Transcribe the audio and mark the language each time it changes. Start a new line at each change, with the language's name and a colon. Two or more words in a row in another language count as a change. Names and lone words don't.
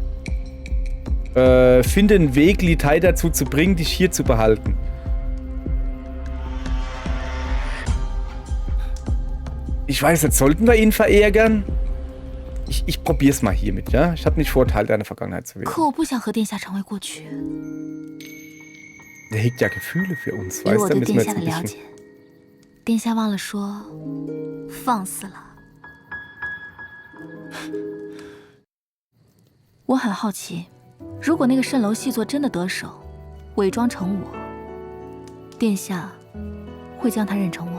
German: Finde einen Weg, Li Tai dazu zu bringen, dich hier zu behalten. Ich weiß nicht, sollten wir ihn verärgern? Ich probier's mal hiermit, ja? Ich habe nicht vor, Teil deiner Vergangenheit zu werden.
Chinese: 可我不想和殿下成为过去。
German: Der hegt ja Gefühle für uns,
Chinese: 以
German: weißt
Chinese: 我
German: du?
Chinese: 对
German: Müssen
Chinese: 殿
German: wir
Chinese: 下
German: jetzt
Chinese: 的
German: ein
Chinese: 了
German: bisschen...
Chinese: 解，殿下忘了说，放肆了。我很好奇，如果那个蜃楼细作真的得手，伪装成我，殿下会将他认成我吗？